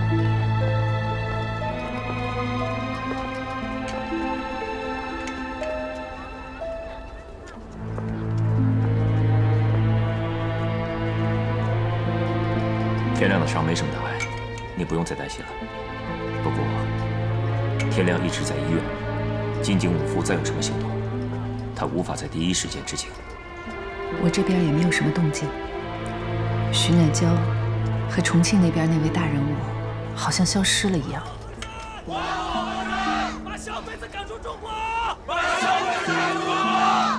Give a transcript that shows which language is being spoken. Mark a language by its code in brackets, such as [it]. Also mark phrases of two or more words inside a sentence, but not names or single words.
[zh] 天亮的傷沒什麼大礙，你不用再擔心了。不過，天亮一直在醫院，金井武夫再有什麼行動，他無法在第一時間知情。我這邊也沒有什麼動靜。徐乃嬌和重慶那邊那位大人物，好像消失了一樣。把小鬼子趕出中國！把小鬼子趕出中國！